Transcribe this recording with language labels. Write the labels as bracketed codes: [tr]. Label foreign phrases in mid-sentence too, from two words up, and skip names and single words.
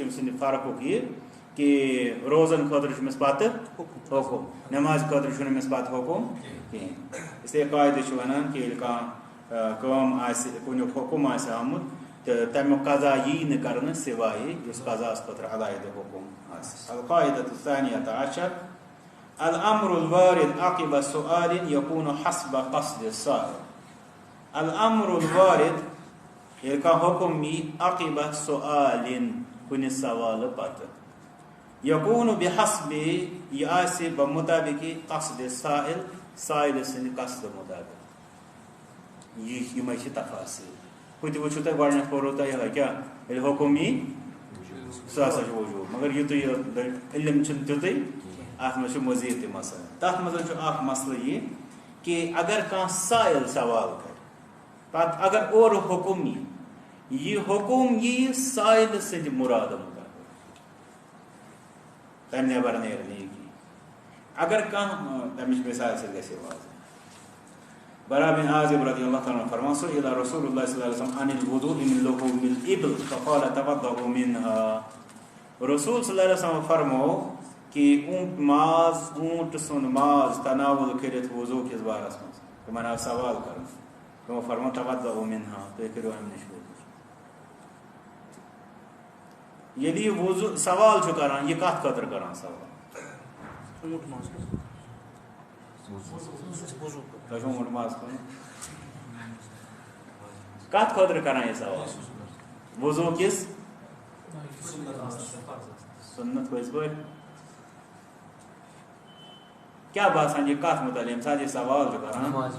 [ks] أمۍ سٕنٛدِ فرقُک یہِ کہ روزن خٲطرٕ چھُ أمِس پتہٕ حُکم نٮ۪مازِ خٲطرٕ چھُنہٕ أمِس پتہٕ حُکم کِہیٖنۍ اسلیے قاعدٕ چھُ ونان کہ ییٚلہِ کانٛہہ کٲم آسہِ کُنیُک حُکم آسہِ آمُت تہٕ تمیُک قضا یی نہٕ کرنہٕ سوایے یُس قضاہس خٲطرٕ علاحدٕ حُکم آسہِ [ar] القاعدة الثانية عشر الامر الوارد عقب سؤال [ks] يكون حسب قصد السائل الامر الوارد ییٚلہِ کانٛہہ حُکم یی عقب سؤال کُنہِ سوالہٕ پتہٕ [ar] یقوٗن بحسب [ks] یہِ آسہِ بمطابقِ [ar] قصد السائل [ks] سائلہٕ سٕنٛدِ قصدٕ مُطابق یِمے چھِ تفاصیل ہُہ تہِ وٕچھِو تۄہہِ گۄڈٕنیتھ کوٚروٕ تۄہہِ یِہوے کیٛاہ ییٚلہِ حُکم یی سُہ ہسا چھُ وجوٗب مگر یُتُے علم چھُنہٕ تیُتُے اتھ منٛز چھُ مزیٖد تہِ مسلہٕ تتھ منٛز چھُ اکھ مسلہٕ یہِ کہ اگر کانٛہہ سائل سوال کرِ پتہٕ اگر اورٕ حُکم یی یہِ حُکم یی سائلہٕ سٕنٛدِ مُرادٕ مُطابق تمہِ نٮ۪بر نیرِ نہٕ یہِ کینٛہہ اگر کانٛہہ تمِچ مثال سۭتۍ گژھِ واضح برا بن عازب [ar] رضی اللہ تعالیٰ [ks] عنہ فرمان [ar] سئل رسول اللہ صلی اللہ علیہ وسلم عن الوضوء من لحوم الابل فقال توضؤوا منها [ks] رسول [ar] صلی اللہ علیہ وسلم [ks] فرمو کہ اونٹ سُنٛد ماز تناول کٔرِتھ وضوٗ کِس بارس منٛز تِمن آو سوال کرُن تِمو فرمو [ar] توضؤوا منها [ks] تُہۍ کٔرِو امہِ نِش وضوٗ ییٚلہِ یہِ وضوٗ سوال چھُ کران یہِ کتھ خٲطرٕ کران سوال تۄہہِ چھُو اونٹ ماز کھیوٚن کتھ خٲطرٕ کران یہِ سوال وضوٗ کِس سُنت پٔزۍ پٲٹھۍ کیٛاہ باسان یہِ کتھ متعلق ییٚمہِ ساتہٕ یہِ سوال چھُ کران